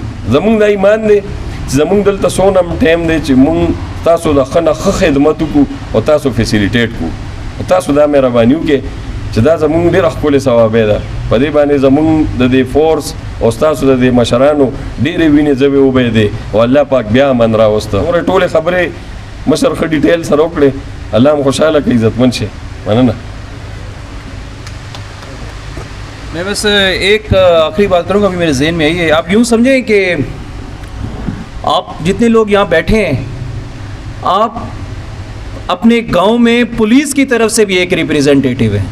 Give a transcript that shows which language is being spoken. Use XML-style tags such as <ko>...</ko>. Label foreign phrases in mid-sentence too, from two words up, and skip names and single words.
<ps>زموږ دا ایمان دی چې زموږ دلته څونه ټایم دی چې موږ تاسو د ښه نه ښه خدمت وکړو او تاسو فیسیلیټیټ کړو، او تاسو دا مهرباني وکړئ چې دا زموږ ډېره ښکلې ثوابۍ ده. په دې باندې زموږ د دې فورس او ستاسو د دې مشرانو ډېرې وینې ځوې وبهېدې او الله پاک بیا امن راوسته. نورې ټولې خبرې مشر ښه ډیټیل سره وکړې، الله هم خوشحاله کړي، عزتمند شي. مننه.</ps> <hi>मैं बस एक आखिरी बात करूँगा, अभी मेरे जहन में आई है. आप यूँ समझें कि आप जितने लोग यहाँ बैठे हैं, आप अपने गांव में पुलिस की तरफ से भी एक रिप्रेजेंटेटिव है.</hi>